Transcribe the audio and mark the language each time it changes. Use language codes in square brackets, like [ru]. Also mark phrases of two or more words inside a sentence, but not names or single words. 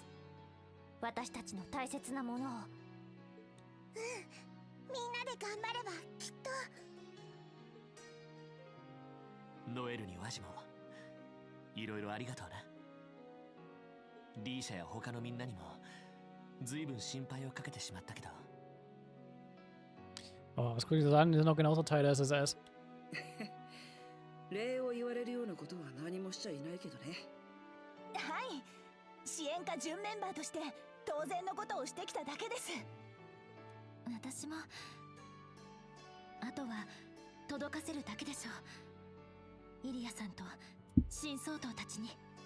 [ja] 私たちの大切なものを。みんなで頑張ればきっと。ノエルにワジもいろいろありがとうな。リーシャや他のみんなにもずいぶん心配をかけてしまったけど。 [de] Oh, was gucke ich das an? Die sind doch genauso Teil der SSS. [ja] 礼を言われるようなことは何もしちゃいないけどね。はい、支援課準メンバーとして当然のことをしてきただけです。私もあとは届かせるだけでしょう。イリアさんと新総統たちに。